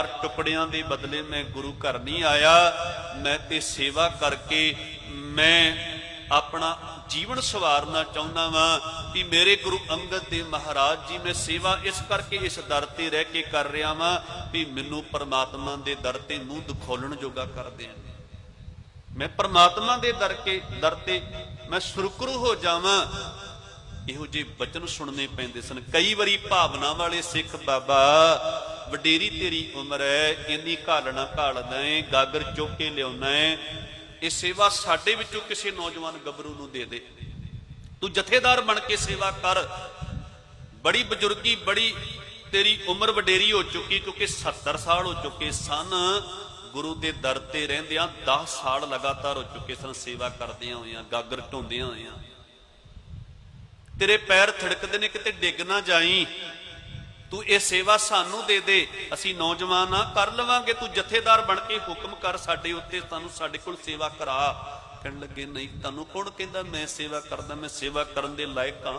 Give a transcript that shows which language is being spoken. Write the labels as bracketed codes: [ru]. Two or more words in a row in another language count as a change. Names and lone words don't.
[pa] ਟੁਕੜੀਆਂ ਦੇ ਬਦਲੇ ਮੈਂ ਗੁਰੂ ਘਰ ਨਹੀਂ ਆਇਆ, ਮੈਂ ਤੇ ਸੇਵਾ ਕਰਕੇ ਮੈਂ ਆਪਣਾ ਜੀਵਨ ਸਵਾਰਨਾ ਚਾਹੁੰਦਾ ਵਾਂ ਕਿ ਮੇਰੇ ਗੁਰੂ ਅੰਗਦ ਦੇਵ ਮਹਾਰਾਜ ਜੀ ਮੈਂ ਸੇਵਾ ਇਸ ਕਰਕੇ ਇਸ ਦਰ ਤੇ ਰਹਿ ਕੇ ਕਰ ਰਿਹਾ ਵਾਂ ਭੀ ਮੈਨੂੰ ਪਰਮਾਤਮਾ ਦੇ ਦਰ ਤੇ ਮੂੰਹ ਦਿਖਾਲਣ ਜੋਗਾ ਕਰ ਦੇਣ, ਮੈਂ ਪਰਮਾਤਮਾ ਦੇ ਦਰ ਤੇ ਮੈਂ ਸੁਰਖਰੂ ਹੋ ਜਾਵਾਂ। ਇਹੋ ਜਿਹੇ ਬਚਨ ਸੁਣਨੇ ਪੈਂਦੇ ਸਨ। ਕਈ ਵਾਰੀ ਭਾਵਨਾ ਵਾਲੇ ਸਿੱਖ, ਬਾਬਾ ਵਡੇਰੀ ਤੇਰੀ ਉਮਰ ਹੈ, ਇੰਨੀ ਘਾਲਣਾ ਘਾਲਦਾ ਏ, ਗਾਗਰ ਚੁੱਕ ਕੇ ਲਿਆਉਣਾ ਏ, ਇਹ ਸੇਵਾ ਸਾਡੇ ਵਿੱਚੋਂ ਕਿਸੇ ਨੌਜਵਾਨ ਗੱਭਰੂ ਨੂੰ ਦੇ ਦੇ, ਤੂੰ ਜਥੇਦਾਰ ਬਣ ਕੇ ਸੇਵਾ ਕਰ, ਬੜੀ ਬਜ਼ੁਰਗੀ, ਬੜੀ ਤੇਰੀ ਉਮਰ ਵਡੇਰੀ ਹੋ ਚੁੱਕੀ, ਕਿਉਂਕਿ 70 ਸਾਲ ਹੋ ਚੁੱਕੇ ਸਨ ਗੁਰੂ ਦੇ ਦਰ ਤੇ ਰਹਿੰਦਿਆਂ, 10 ਸਾਲ ਲਗਾਤਾਰ ਹੋ ਚੁੱਕੇ ਸਨ ਸੇਵਾ ਕਰਦਿਆਂ ਹੋਇਆਂ, ਗਾਗਰ ਢੋਂਦਿਆਂ ਹੋਇਆਂ। ਤੇਰੇ ਪੈਰ ਥਿੜਕਦੇ ਨੇ, ਕਿਤੇ ਡਿੱਗ ਨਾ ਜਾਈਂ, ਤੂੰ ਇਹ ਸੇਵਾ ਸਾਨੂੰ ਦੇ ਦੇ, ਅਸੀਂ ਨੌਜਵਾਨ ਆਂ ਕਰ ਲਵਾਂਗੇ, ਤੂੰ ਜਥੇਦਾਰ ਬਣ ਕੇ ਹੁਕਮ ਕਰ ਸਾਡੇ ਉੱਤੇ, ਸਾਨੂੰ ਸਾਡੇ ਕੋਲ ਸੇਵਾ ਕਰਾ। ਕਹਿਣ ਲੱਗੇ ਨਹੀਂ, ਤੁਹਾਨੂੰ ਕੌਣ ਕਹਿੰਦਾ ਮੈਂ ਸੇਵਾ ਕਰਦਾ, ਮੈਂ ਸੇਵਾ ਕਰਨ ਦੇ ਲਾਇਕ ਹਾਂ।